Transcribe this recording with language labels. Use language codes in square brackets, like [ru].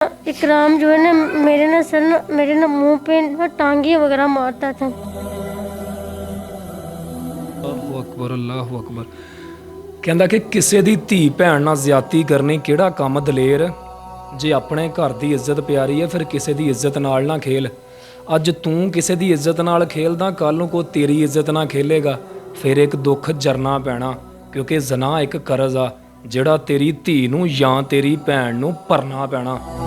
[hi] इकराम जो है ना मेरे ना मुंह पे ना टांगे वगैरह मारता था। [ar] अल्लाहु अकबर, अल्लाहु अकबर। [pa] ਕਹਿੰਦਾ ਕਿ ਕਿਸੇ ਦੀ ਧੀ ਭੈਣ ਨਾਲ ਜ਼ਿਆਦਤੀ ਕਰਨੀ ਕਿਹੜਾ ਕੰਮ ਦਲੇਰ, ਜੇ ਆਪਣੇ ਘਰ ਦੀ ਇੱਜ਼ਤ ਪਿਆਰੀ ਹੈ ਫਿਰ ਕਿਸੇ ਦੀ ਇੱਜ਼ਤ ਨਾਲ ਨਾ ਖੇਲ। ਅੱਜ ਤੂੰ ਕਿਸੇ ਦੀ ਇੱਜ਼ਤ ਨਾਲ ਖੇਲਦਾ, ਕੱਲ ਨੂੰ ਕੋਈ ਤੇਰੀ ਇੱਜ਼ਤ ਨਾਲ ਖੇਲੇਗਾ, ਫਿਰ ਇੱਕ ਦੁੱਖ ਜਰਨਾ ਪੈਣਾ, ਕਿਉਂਕਿ ਜ਼ਨਾ ਇੱਕ ਕਰਜ਼ ਆ ਜਿਹੜਾ ਤੇਰੀ ਧੀ ਨੂੰ ਜਾਂ ਤੇਰੀ ਭੈਣ ਨੂੰ ਭਰਨਾ ਪੈਣਾ।